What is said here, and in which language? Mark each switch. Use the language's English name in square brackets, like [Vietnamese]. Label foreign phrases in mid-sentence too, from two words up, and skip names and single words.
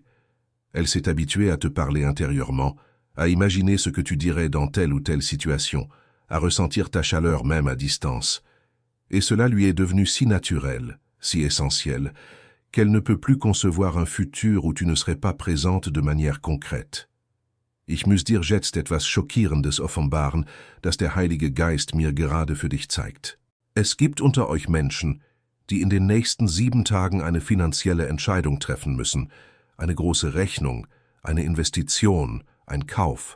[French] Elle s'est habituée à te parler intérieurement, à imaginer ce que tu dirais dans telle ou telle situation, à ressentir ta chaleur même à distance. Et cela lui est devenu si naturel, si essentiel, qu'elle ne peut plus concevoir un futur où tu ne serais pas présente de manière concrète. [German] Ich muss dir jetzt etwas Schockierendes offenbaren, das der Heilige Geist mir gerade für dich zeigt. Es gibt unter euch Menschen, die in den nächsten 7 Tagen eine finanzielle Entscheidung treffen müssen, eine große Rechnung, eine Investition, ein Kauf.